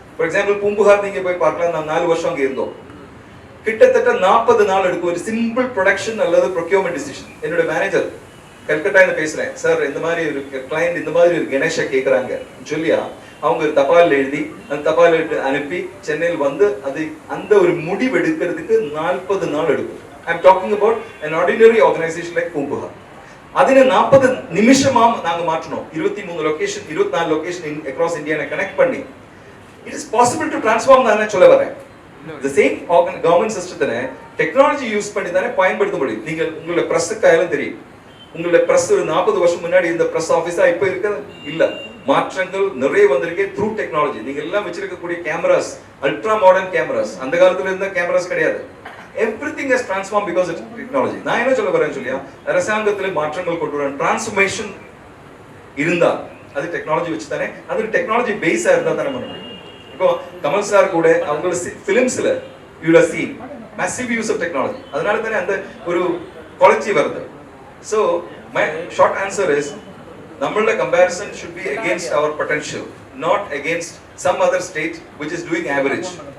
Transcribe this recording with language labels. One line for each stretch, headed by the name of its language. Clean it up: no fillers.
Tamil: For example Poompuhar நீங்க போய் பார்க்கலாம். நான் 4 வருஷம் அங்கே இருந்தோம். கிட்டத்தட்ட 40 நாள் எடுக்கும் ஒரு சிம்பிள் ப்ரொடக்ஷன் அல்லது ப்ரொக்யூர்மெண்ட் டிசிஷன். என்னோட மேனேஜர் கல்கட்டால பேசுறேன், சார் இந்த மாதிரி ஒரு கிளைண்ட் இந்த மாதிரி ஒரு கணேஷை கேட்குறாங்க சொல்லியா, அவங்க ஒரு தபால் எழுதி அந்த தபால் அனுப்பி சென்னையில் வந்து அது அந்த ஒரு முடிவு எடுக்கிறதுக்கு 40 நாள் எடுக்கும்.
English: I am talking about an ordinary organization like Poompuhar.
Tamil: அதின 40 நிமிஷமா நாங்க மாற்றணும்.
English: 23 location 24 location across India connect பண்ணி it is possible to transform
Tamil: நான் சொல்ல வரேன்.
English: The same government system technology use
Tamil: பண்ணி தானே பயன்படுத்த முடியும். நீங்க உங்களோட பிரஸ் கையிலும் தெரியும். உங்களோட பிரஸ் ஒரு 40 வருஷம் முன்னாடி இந்த பிரஸ் ஆபீஸா இப்ப இருக்க இல்ல. மாற்றங்கள் நிறைய வந்திருக்கு த்ரூ டெக்னாலஜி. நீங்க எல்லாம் வச்சிருக்கக்கூடிய கேமராஸ் அல்ட்ரா மாடர்ன் கேமராஸ், அந்த காலத்துல இருந்த கேமராஸ் கிடையாது.
English: Everything has transformed because of technology.
Tamil: நான் என்ன சொல்ல வரேன்னு சொல்லியா, அரசாங்கத்துல மாற்றங்கள் கொண்டு வர டிரான்ஸ்ஃபர்மேஷன் இருந்தா அது டெக்னாலஜி வச்சு தானே, அது டெக்னாலஜி பேஸா இருந்தா தானே பண்ண முடியும். இப்போ கமல் சார் கூட அவங்களோட ஃபிலிம்ஸ்ல
English: You will see massive use of technology.
Tamil: அதனால தானே அந்த ஒரு குவாலிட்டி வருது.
English: So my short answer is
Tamil: நம்மளோட
English: comparison should be against our potential, not against some other state which is doing average.